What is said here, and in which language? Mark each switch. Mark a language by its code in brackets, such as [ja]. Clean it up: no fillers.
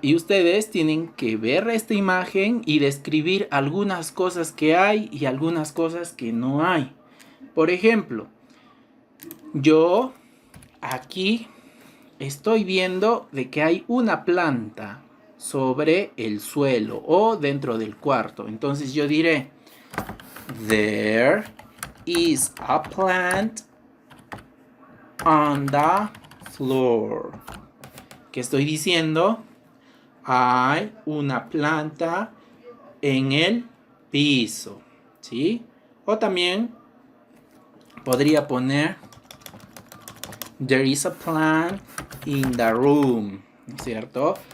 [es] Y ustedes tienen que ver esta imagen y describir algunas cosas que hay y algunas cosas que no hay. Por ejemplo, yo aquí estoy viendo de que hay una planta sobre el suelo o dentro del cuarto. Entonces yo diré, [en] there is a plant on the floor. [es] ¿Qué estoy diciendo? Hay una planta en el piso, ¿sí? O también podría poner [en] there is a plant in the room, [es] ¿no es cierto?